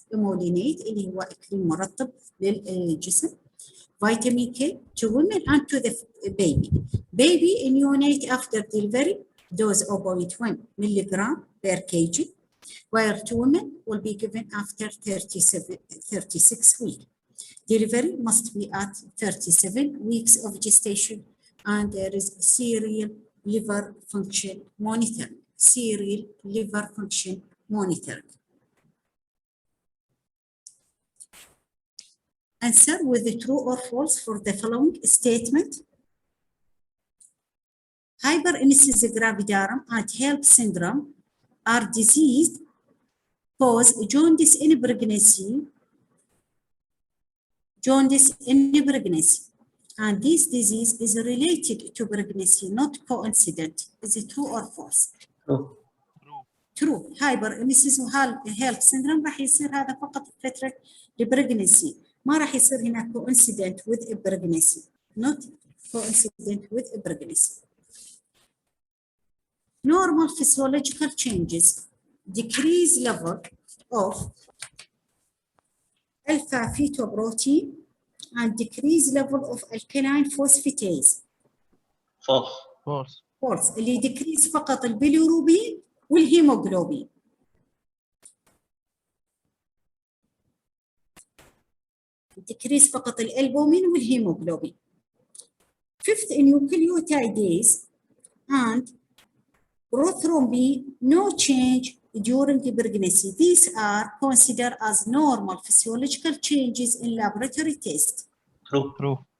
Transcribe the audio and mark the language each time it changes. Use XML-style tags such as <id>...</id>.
<ar>Emolinate اللي هو إكليم مرطب للجسم.</ar> <en>Vitamin K to women and to the baby. Baby neonate after delivery, dose of 0.1 milligram per kg, while to women will be given after 36 weeks. Delivery must be at 37 weeks of gestation, and there is serial liver function monitoring. Serial liver function monitoring. Answer with the true or false for the following statement. Hyperemesis gravidarum and HELLP syndrome are diseased cause jaundice in pregnancy. And this disease is related to pregnancy, not coincident. Is it true or false? True.</en> <ar>Hyperemesis وHELLP syndrome راح يصير هذا فقط فترة البريجنسي، ما راح يصير هنا</ar> <en>coincident with a pregnancy. Not coincident with a pregnancy. Normal physiological changes, decrease level of alpha fetoprotein and decrease level of alkaline phosphatase. False.</en> <ar>اللي decrease فقط البيليروبين والهيموغلوبين. decrease فقط الالبومين والهيموغلوبين.</ar> <en>Fifth, nucleotidase and prothrombin, no change during the pregnancy. These are considered as normal physiological changes in laboratory tests. True.</en>